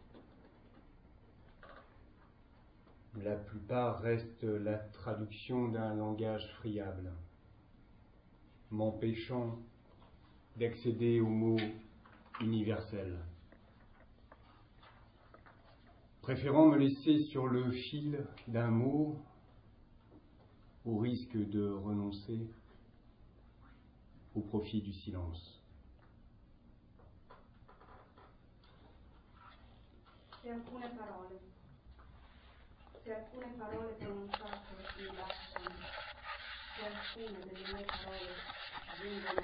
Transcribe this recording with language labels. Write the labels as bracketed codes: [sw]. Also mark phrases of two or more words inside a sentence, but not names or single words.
[fr] la plupart restent la traduction d'un langage friable, m'empêchant d'accéder aux mots universels. Préférant me laisser sur le fil d'un mot, au risque de renoncer au profit du silence. [it] Se alcune parole pronunciate mi bastano, se alcune delle mie parole giungono